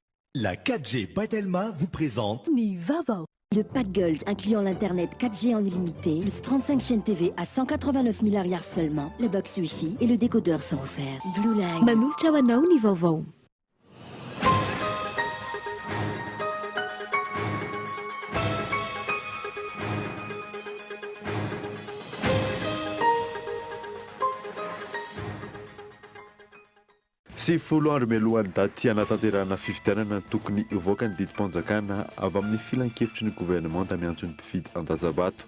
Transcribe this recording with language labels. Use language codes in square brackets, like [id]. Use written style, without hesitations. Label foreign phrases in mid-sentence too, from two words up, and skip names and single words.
[fr] La 4G Patelma vous présente Ni Vava. Le pack Gold incluant l'internet 4G en illimité, plus 35 chaînes TV à 189 milliards seulement, le box Wi-Fi et le décodeur sont offerts. Blue Line. [mg] Manolotra hoanao ny vaovao. Sy folo andro mialohan'ny daty hanatanterahana fifidianana tokony ivoaka ny didim-panjakana avy amin'ny filan-kevitry ny gouvernement miantso ny mpifidy an-dajabato.